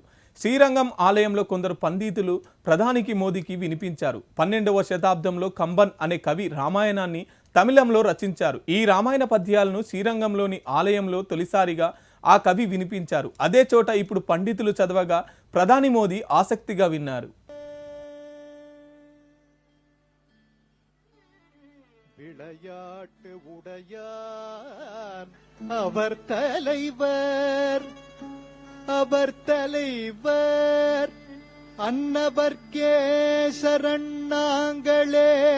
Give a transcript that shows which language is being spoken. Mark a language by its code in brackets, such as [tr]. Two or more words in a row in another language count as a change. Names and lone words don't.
[te] శ్రీరంగం ఆలయంలో కొందరు పండితులు ప్రధానికి మోదీకి వినిపించారు. 12వ శతాబ్దంలో కంబన్ అనే కవి రామాయణాన్ని తమిళంలో రచించారు. ఈ రామాయణ పద్యాలను శ్రీరంగంలోని ఆలయంలో తొలిసారిగా ఆ కవి వినిపించారు. అదే చోట ఇప్పుడు పండితులు చదవగా ప్రధాని మోదీ ఆసక్తిగా విన్నారు. [ta] விளையாட்டு உடையார் அவர் தலைவர், அவர் தலைவர் அன்னவர்க்கே சரணாங்களே,